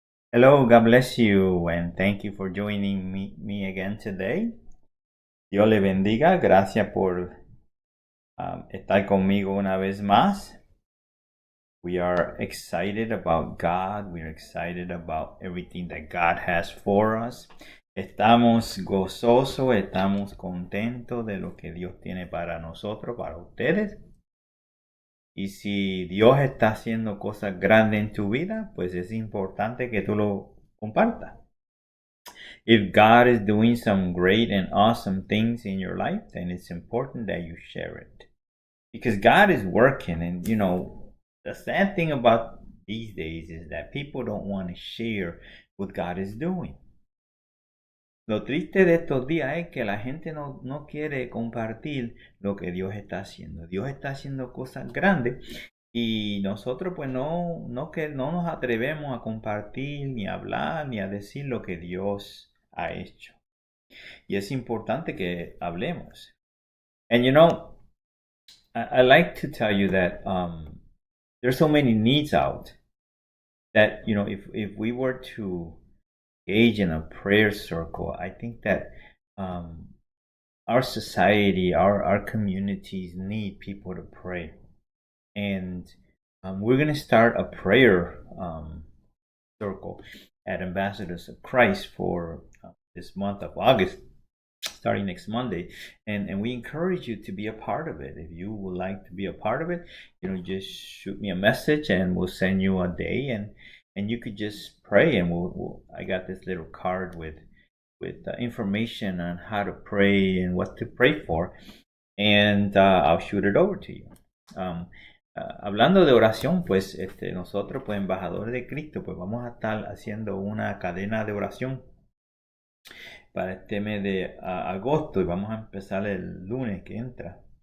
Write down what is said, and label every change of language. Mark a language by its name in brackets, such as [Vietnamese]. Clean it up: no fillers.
[English] Hello, God bless you, and thank you for joining me again today. [Spanish] Dios le bendiga. Gracias por estar conmigo una vez más. [English] We are excited about God. We are excited about everything that God has for us. [Spanish] Estamos gozosos, estamos contentos de lo que Dios tiene para nosotros, para ustedes. Y si Dios está haciendo cosas grandes en tu vida, pues es importante que tú lo compartas. [English] If God is doing some great and awesome things in your life, then it's important that you share it. Because God is working, and the sad thing about these days is that people don't want to share what God is doing. Lo triste de estos días es que la gente no quiere compartir lo que Dios está haciendo. Dios está haciendo cosas grandes y nosotros pues no nos atrevemos a compartir, ni a hablar, ni a decir lo que Dios ha hecho. Y es importante que hablemos. And I like to tell you that there's so many needs out that, if we were to engage in a prayer circle, I think that our society, our communities need people to pray. And we're going to start a prayer circle at Ambassadors of Christ for this month of August, starting next Monday, and we encourage you to be a part of it. If you would like to be a part of it, just shoot me a message and we'll send you a day, and you could just pray, and I got this little card with information on how to pray and what to pray for, and I'll shoot it over to you. [Spanish] Hablando de oración, pues nosotros, pues embajadores de Cristo, pues vamos a estar haciendo una cadena de oración para este mes de agosto, y vamos a empezar el lunes que entra.